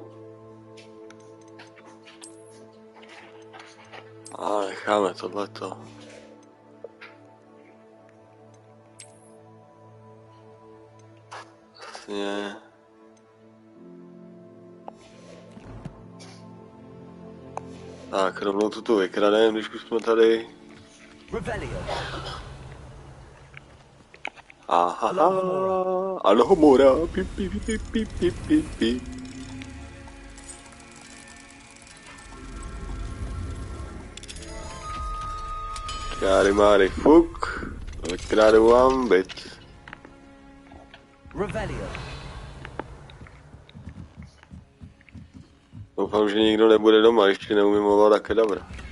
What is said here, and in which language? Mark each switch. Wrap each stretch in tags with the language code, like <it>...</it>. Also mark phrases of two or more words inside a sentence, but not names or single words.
<cs>A necháme tohleto. Vlastně. Tak, rovnou tuto vykradem, když už jsme tady. Aha, Alohomora, pip, pip, pip, pip, pip, pip, pip. Káry máry fuk, vykrádu vám byt. Doufám, že nikdo nebude doma, ještě neumím ovládat kedavra.</cs>